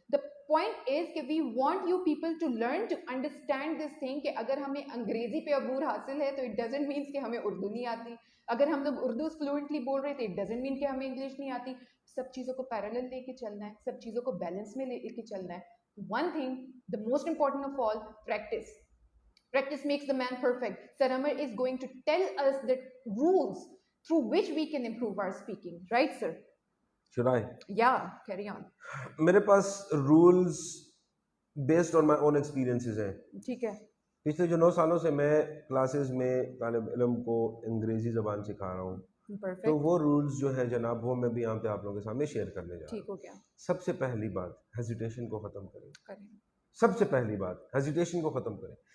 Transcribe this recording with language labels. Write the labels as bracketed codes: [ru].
[en] the point is کہ we want you people to learn to understand this thing [ur] کہ اگر ہمیں انگریزی پہ عبور حاصل ہے تو [en] it doesn't means [ur] کہ ہمیں اردو نہیں آتی. اگر ہم لوگ اردو فلوئنٹلی بول رہے تھے [en] it doesn't mean [ur] کہ ہمیں انگلش نہیں آتی. سب چیزوں کو پیرالل لے کے چلنا ہے, سب چیزوں کو بیلنس میں لے کے چلنا ہے. [en] One thing, the most important of all, practice. Practice makes the man perfect. Sir Amar is going to tell us the rules through which we can improve our speaking. Right, sir? Should I? Yeah, carry on. [ur] میرے پاس [en] rules based on my own experiences ہیں. [ur] ٹھیک ہے. پچھلے جو 9 سالوں سے میں classes میں طالب علم کو انگریزی زبان سکھا رہا ہوں, تو وہ رولز جو ہے جناب وہ میں بھی یہاں پہ آپ لوگوں کے سامنے شیئر کرنے جا رہا ہوں. ٹھیک ہو گیا. سب سے پہلی بات, ہیزیٹیشن کو ختم کریں. سب سے پہلی بات, ہیزیٹیشن کو ختم کریں.